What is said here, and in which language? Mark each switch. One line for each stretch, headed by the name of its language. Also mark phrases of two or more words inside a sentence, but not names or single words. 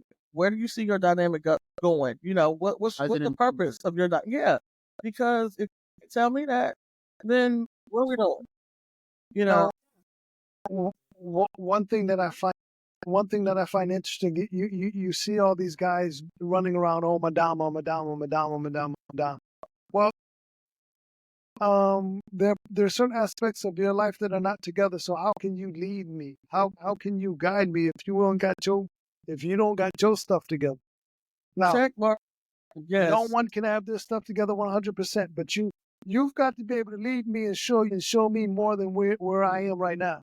English: Where do you see your dynamic going? You know, what's the purpose of your yeah. Because if you tell me that, then what are we doing? You know, One thing that I find interesting, you see all these guys running around, oh madama, madama, madama, madama, madama. Well, there's certain aspects of your life that are not together. So how can you lead me? How can you guide me if you don't got your stuff together? Now, check mark. Yes. no one can have their stuff together 100%, but you've got to be able to lead me and show me more than where I am right now.